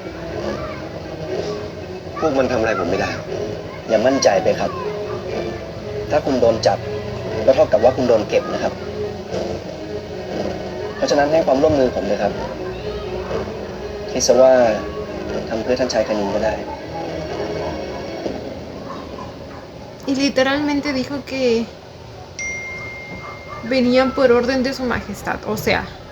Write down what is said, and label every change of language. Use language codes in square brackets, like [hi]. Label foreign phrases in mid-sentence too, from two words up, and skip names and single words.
[th] พวกมันทำอะไรผมไม่ได้ อย่ามั่นใจไปครับ ถ้าคุณโดนจับก็เท่ากับว่าคุณโดนเก็บนะครับ เพราะฉะนั้นให้ความร่วมมือผมเลยครับ คิดซะว่าทำเพื่อท่านชายคณินก็ได้ [es] Y literalmente dijo que venían por orden de su majestad. O sea,